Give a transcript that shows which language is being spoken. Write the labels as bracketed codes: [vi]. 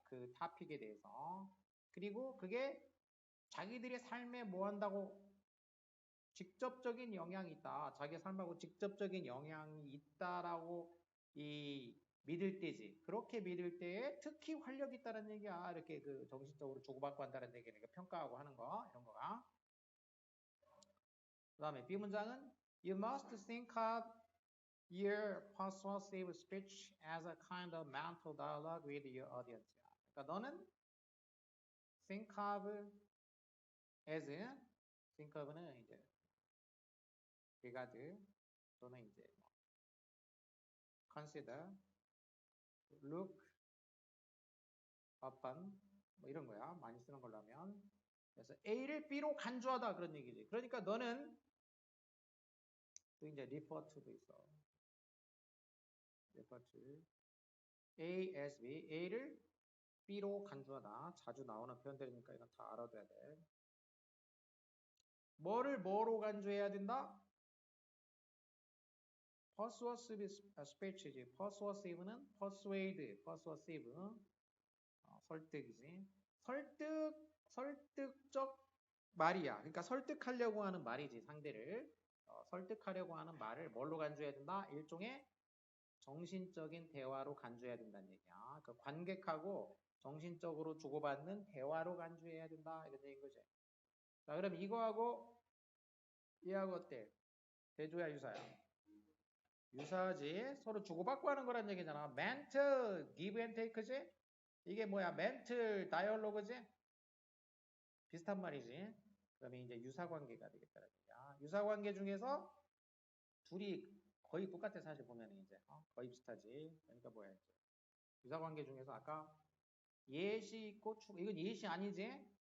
[ko] 그 타픽에 대해서. 그리고 그게 자기들의 삶에 뭐 한다고 직접적인 영향이 있다. 자기 삶하고 직접적인 영향이 있다라고 이 믿을 때지. 그렇게 믿을 때에 특히 활력이 있다는 얘기야. 이렇게 그 정신적으로 주고받고 한다는 얘기니까 평가하고 하는 거 이런 거가. 그 다음에 B 문장은 [en] You must think of your persuasive speech as a kind of mental dialogue with your audience. [ko] 그러니까 너는 [en] think of as think of는 [ko] 이제 [en] regard [ko] 또는 이제 [en] consider, look, upon [ko] 뭐 이런 거야. 많이 쓰는 걸로 하면. 그래서 A를 B로 간주하다 그런 얘기지. 그러니까 너는 또 이제 refer to도 있어. refer to A as B, A를 B로 간주하다. 자주 나오는 표현들이니까 이건 다 알아둬야 돼. 뭐를 뭐로 간주해야 된다? persuasive speech지. persuasive는 persuade, persuasive 설득이지. 설득적 말이야. 그러니까 설득하려고 하는 말이지, 상대를. 설득하려고 하는 말을 뭘로 간주해야 된다? 일종의 정신적인 대화로 간주해야 된다는 얘기야. 그 관객하고 정신적으로 주고받는 대화로 간주해야 된다. 이런 얘기인 거지. 자, 그럼 이거하고 얘하고 어때? 대조야, 유사야? 유사하지. 서로 주고받고 하는 거란 얘기잖아. 멘트, give and take지? 이게 뭐야? 멘트, 다이얼로그지? 비슷한 말이지. 그러면 이제 유사관계가 되겠다는 얘기야. 유사관계 중에서 둘이 거의 똑같아 사실 보면 이제 거의 비슷하지. 그러니까 뭐야 이제 유사관계 중에서 아까 예시 있고 추가 이건 예시 아니지?